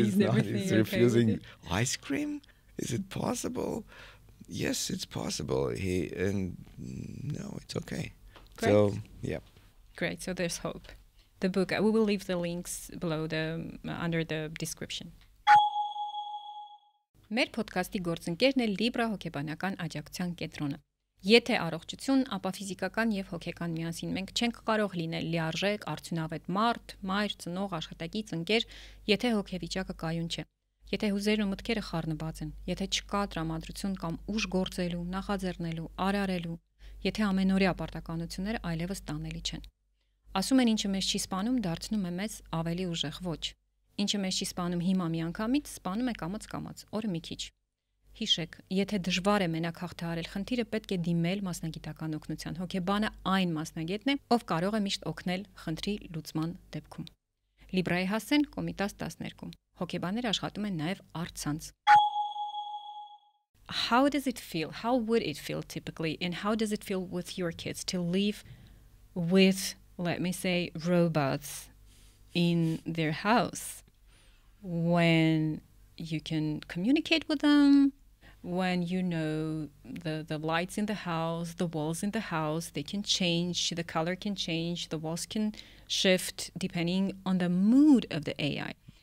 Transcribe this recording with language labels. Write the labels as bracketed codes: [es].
[en] Is refusing ice cream? Is it possible? Yes, it's possible. No, it's okay. Great. So yeah. Great. So there's hope. The book, we will leave the links below under the description. [hy] Մեր podcast-ի գործընկերն է Libra հոգեբանական աջակցության կենտրոնը։ Եթե առողջություն, ապա ֆիզիկական եւ հոգեկան միասին մենք չենք կարող լինել լիարժեք, արդյունավետ մարդ, մայր, ծնող, աշխատակից, ընկեր, եթե հոգեվիճակը կայուն չէ։ Եթե հուզերն ու մտքերը խառնված են, եթե չկա տրամադրություն կամ ուժ գործելու, նախաձեռնելու, արարելու, եթե ամենօրյա պարտականությունները այլևս տանելի չեն։ Ասում են ինչը մեզ չի սպանում, դարձնում է մեզ ավելի ուժեղ, ոչ։ Ինչը մեզ չի սպանում հիմա միանգամից, սպանում է կամաց, օրը մի քիչ։ Հիշեք, եթե դժվար է մենակ հաղթահարել խնդիրը, պետք է դիմել մասնագիտական օգնության։ Հոգեբանը այն մասնագետն է, ով կարող է միշտ օգնել խնդրի լուծման դեպքում։ Լիբրայի հասցեն Կոմիտաս 12։ Հոգեբանները աշխատում են նաև առցանց։ [en] How does it feel? How would it feel typically? And how does it feel with your kids to live with, let me say, robots in their house when you can communicate with them, when you know the lights in the house, the walls in the house, they can change, the color can change, the walls can shift depending on the mood of the AI.